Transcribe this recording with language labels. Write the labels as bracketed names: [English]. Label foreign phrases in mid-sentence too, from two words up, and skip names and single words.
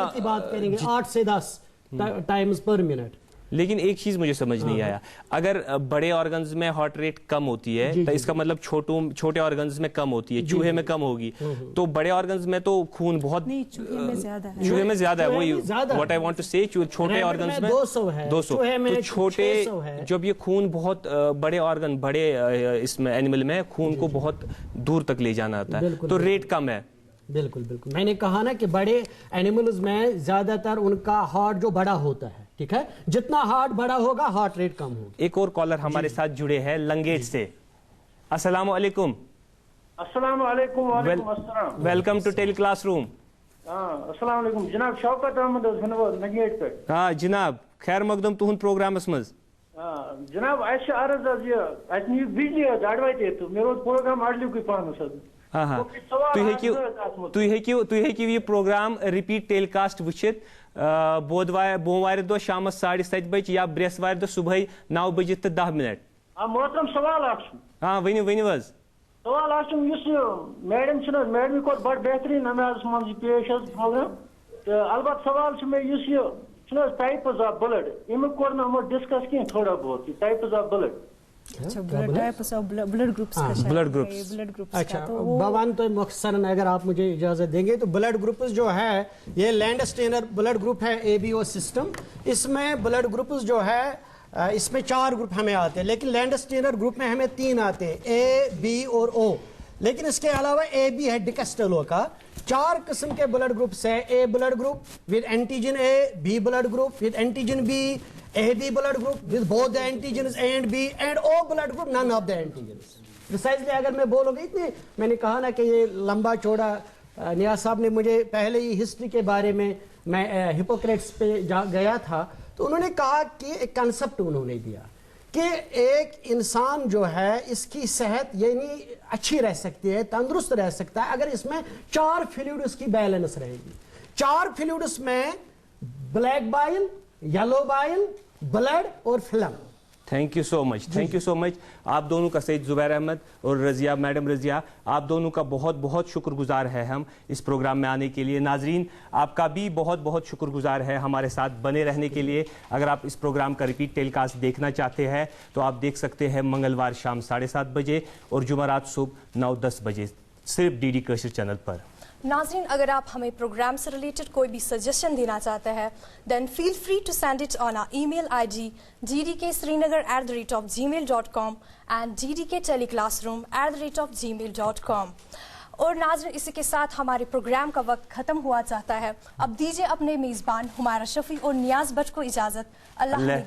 [Urdu] کی بات کریں گے 8 سے 10 [English] times per minute. [Urdu] لیکن ایک چیز مجھے سمجھ نہیں آیا, اگر بڑے آرگنز میں ہارٹ ریٹ کم ہوتی ہے تو اس کا مطلب چھوٹے آرگنز میں کم ہوتی ہے, چوہے میں کم ہوگی. تو بڑے آرگنز میں تو خون بہت, چوہے میں زیادہ ہے. وہی [English] what I want to say, [Urdu] چھوٹے آرگنز میں 200. تو چھوٹے جب یہ خون بہت بڑے آرگن, بڑے اس میں اینیمل میں خون کو بہت دور تک لے جانا آتا ہے, تو ریٹ کم ہے. بالکل بالکل, میں نے کہا نا کہ بڑے اینیملز میں زیادہ تر ان کا ہارٹ جو بڑا ہوتا ہے, ٹھیک ہے, جتنا ہارٹ بڑا ہوگا ہارٹ ریٹ کم ہوگا. ایک اور کالر ہمارے ساتھ جڑے ہیں لنگیٹ سے. [Arabic] السلام علیکم. السلام علیکم. وعلیکم السلام. [English] Welcome to teleclassroom. [Arabic] السلام علیکم [Urdu] جناب, شوکت احمد لنگیٹ پہ. [Kashmiri] ہاں جناب, خیر مقدم تہند پروگرامس مز. جناب اس عرض از یہ اس نیو بجلی اڑوتے تو میرا پروگرام اڑلیو کی پانس. ہاں ہاں, تُہۍ ہیٚکِو یہ پروگرام [English] repeat telecast [Kashmiri] وٕچھِتھ بوموارِ دۄہ شامس 7:30 بجے یا برٛیسوارِ دۄہ صبحٲے 9:10 محترم سوال اکھ. ہاں ؤنِو حظ. سوال اکھ یُس میڈم چھِ نہٕ میڈمہِ کوٚر بڑٕ بہتریٖن نمازس منٛز یہِ پیش حظ پروگرام, تہٕ البتہ سوال چھُ مےٚ یُس یہِ چھُنہٕ حظ [English] types of blood, [Kashmiri] امیُک کوٚر نہٕ یِمو ڈسکس کینٛہہ تھوڑا بہت, یہِ [English] types of blood. [Urdu] اچھا بوان تو مختصراً اگر آپ مجھے اجازت دیں گے تو [English] blood groups [Urdu] جو ہے یہ [English] Landsteiner blood group [Urdu] ہے [English] ABO system. [Urdu] اس میں [English] blood groups [Urdu] جو ہے اس میں 4 گروپ ہمیں آتے ہیں, لیکن لینڈسٹینر گروپ میں ہمیں 3 آتے ہیں, A, B اور O. لیکن اس کے علاوہ AB ہے ڈیکسٹلو کا. 4 قسم کے [English] blood groups [Urdu] ہے. [English] A blood group with antigen A, B blood group with antigen B, AB blood group with both the antigens [Urdu] A and B, and O blood group none of the antigens. Precisely اگر میں بولوں گا اتنے, میں نے کہا نا کہ یہ لمبا چوڑا, نیاز صاحب نے مجھے پہلے ہی ہسٹری کے بارے میں ہپوکریٹس پہ گیا تھا, تو انہوں نے کہا کہ ایک کنسپٹ انہوں نے دیا کہ ایک انسان جو ہے اس کی صحت یعنی اچھی رہ سکتی ہے، تندرست رہ سکتا ہے اگر اس میں 4 فلوئڈز کی بیلنس رہے گی. 4 فلوئڈز میں [English] black bile, yellow bile, [Urdu] بلڈ اور فلم. [English] Thank you so much, thank you so much. [Urdu] آپ دونوں کا، سید زبیر احمد اور رضیہ، میڈم رضیہ، آپ دونوں کا بہت بہت شکر گزار ہے ہم اس پروگرام میں آنے کے لیے. ناظرین آپ کا بھی بہت بہت شکر گزار ہے ہمارے ساتھ بنے رہنے کے لیے. اگر آپ اس پروگرام کا [English] repeat telecast [Urdu] دیکھنا چاہتے ہیں تو آپ دیکھ سکتے ہیں منگلوار شام 7:30 بجے اور جمعرات صبح 9-10 بجے صرف ڈی ڈی کشر چینل پر. ناظرین اگر آپ ہمیں پروگرام سے ریلیٹڈ کوئی بھی سجیشن دینا چاہتے ہیں [English] then feel free to send it on our email ID [Urdu] gdksrinagar@gmail.com اینڈ gdkteleClassroom@gmail.com. اور ناظرین اسی کے ساتھ ہمارے پروگرام کا وقت ختم ہوا چاہتا ہے. اب دیجیے اپنے میزبان ہمارا شفیع اور نیاز بٹ کو اجازت.